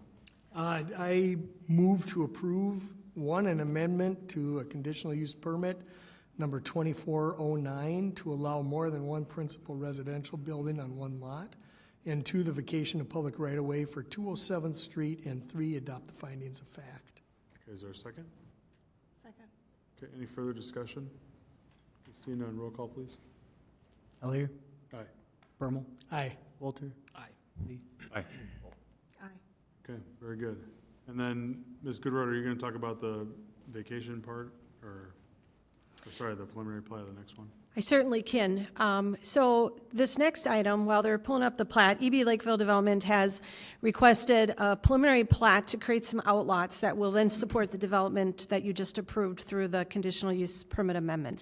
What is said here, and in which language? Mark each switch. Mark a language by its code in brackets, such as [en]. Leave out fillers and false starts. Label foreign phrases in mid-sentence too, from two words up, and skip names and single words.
[en] I move to approve, one, an amendment to a conditional use permit, number 2409, to allow more than one principal residential building on one lot, and two, the vacation of public right-of-way for 207th Street, and three, adopt the findings of fact. Okay, is there a second? Second. Okay, any further discussion? Seeing none, roll call, please. Hellier, Aye. Bermal, Aye. Walter, Aye. Lee. Aye. Okay, very good. And then, Ms. Goodroad, are you going to talk about the vacation part, or sorry, the preliminary plat of the next one? I certainly can. So this next item, while they're pulling up the plat, EB Lakeville Development has requested a preliminary plat to create some outlots that will then support the development that you just approved through the conditional use permit amendment.